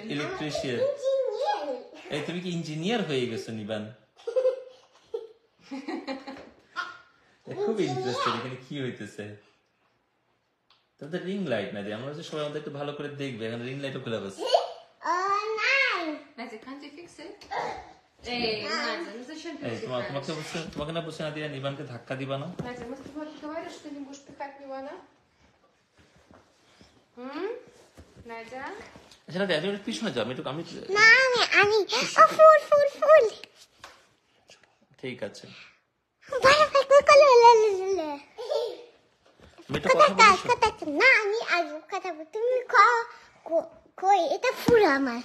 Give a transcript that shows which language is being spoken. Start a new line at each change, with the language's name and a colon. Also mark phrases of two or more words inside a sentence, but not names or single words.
Bangla: ইলেকট্রিশিয়ান। এই তুমি কি ইঞ্জিনিয়ার হয়ে গেছো নিবান? খুব ইন্টারেস্টেড এখানে কি হইতেছে। তাদের
English: ring light
Bangla: না দিয়ে আমরা হচ্ছে সবাই আমাদের একটু ভালো করে দেখবে, এখন
English: ring lightও
Bangla: খুলে বসে। নাই।
English: Nadia, can't you fix it?
Russian: Hey, Nadia, ну зачем ты
Bangla: তোমাকে না বলছে না দিয়ে নিবানকে ধাক্কা দিবা না?
Russian: Надя, мы с тобой разговаривали, что ты не будешь пихать Милана? Надя?
Bangla: আচ্ছা না তুমি একটু পিছনে যাও, আমি একটু না, আমি ফুল ফুল ফুল। ঠিক আছে। ভালো করে কলে লে। আমি একটু কথা বলি। কথা না, আমি আগে কথা বল। তুমি কই এটা ফুল আমার।